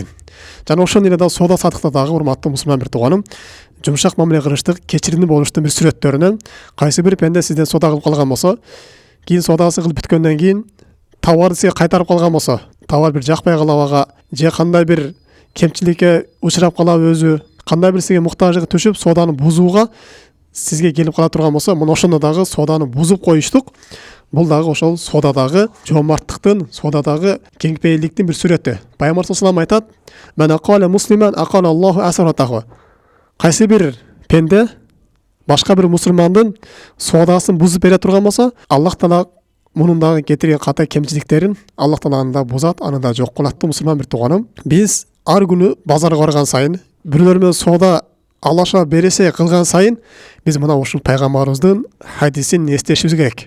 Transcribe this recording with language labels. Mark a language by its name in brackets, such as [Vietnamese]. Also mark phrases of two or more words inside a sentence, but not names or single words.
[Kyrgyz] Жана ошондой эле да соода саттыкта дагы, урматтуу мусулман бир тууганым, жумшак мамиле кылыштык, кечиримдүү болуштун бир сүрөттөрүнөн кайсы бир пенде сизден соода кылып калган болсо, кийин соодасы кылып бүткөндөн кийин товарды сизге кайтарып калган болсо, товар бир жакпай калып ага, же кандай бир кемчиликке учурап калабы өзү, кандай бир сизге муктаждыгы түшүп, сооданы бузууга сизге келип кала турган болсо, мына ошондо дагы сооданы бузуп коюштук. Бул дагы ошол соодадагы жоомарттыктын, соодадагы кеңпейилдиктин бир сүрөтү. [Arabic] Пайгамбар صلى الله عليه وسلم айтат: "من أقال مسلما أقال الله عثرته." [Kyrgyz] Кайсы бир пенде башка бир мусулмандын соодасын бузуп бере турган болсо, Аллах Таала мунун дагы кетирген ката кемчиликтерин Аллах Таала аны да бузат, аны да жок кылат. Мусулман бир тууганым, биз ар күнү базарга барган сайын, бирөөлөр менен соода алаша бересе кылган сайын, биз мына ушул пайгамбарыбыздын хадисин эстешибиз керек.